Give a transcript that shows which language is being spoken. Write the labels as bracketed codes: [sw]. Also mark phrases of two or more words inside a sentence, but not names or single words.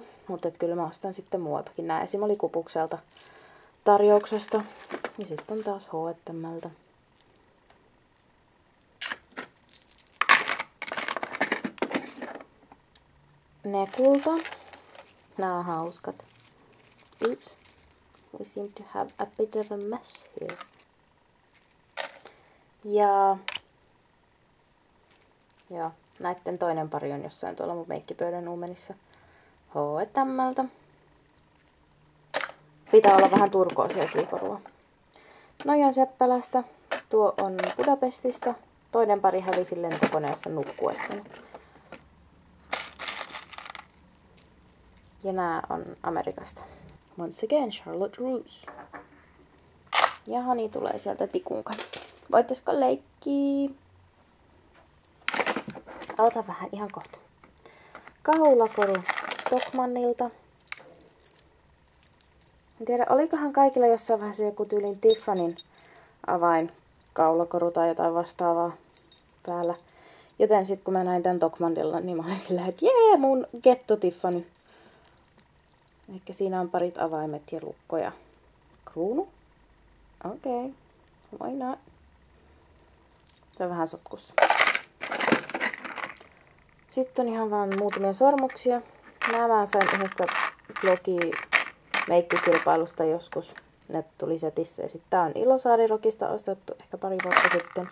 [fi] Mutta kyllä mä ostan sitten muualtakin. Nää esim. Oli Kupukselta tarjouksesta. Ja sitten on taas H&M:ltä. Ne kulta. Nää on hauskat. Oops. [en] We seem to have a bit of a mess here. [fi] Ja joo, näitten toinen pari on jossain tuolla mun meikkipöydän uumenissa. H&M:ltä. Pitää olla vähän turkoosia kiikorua. Noin on Seppälästä. Tuo on Budapestista. toinen pari hävisi lentokoneessa nukkuessani. Ja nää on Amerikasta. [en] Once again, Charlotte Russe. [fi] Ja Hani tulee sieltä tikun kanssa. Voittaisiko leikkiä? Ota vähän ihan kohta. Kaulakoru Stockmannilta. En tiedä, olikohan kaikilla jossain vaiheessa joku tyylin Tiffanyn avain kaulakoru tai jotain vastaavaa päällä. Joten sitten kun mä näin tän Stockmannilla, niin mä olin sillä, että jee, mun Getto Tiffany. Ehkä siinä on parit avaimet ja lukko ja kruunu. Okei, [en] why not? [fi] Se on vähän sotkussa. Sitten on ihan vaan muutamia sormuksia. Nämä sain yhdestä blogi-meikkikilpailusta joskus. Ne tuli setissä. Ja sitten tää on Ilosaari-rokista ostettu ehkä pari vuotta sitten.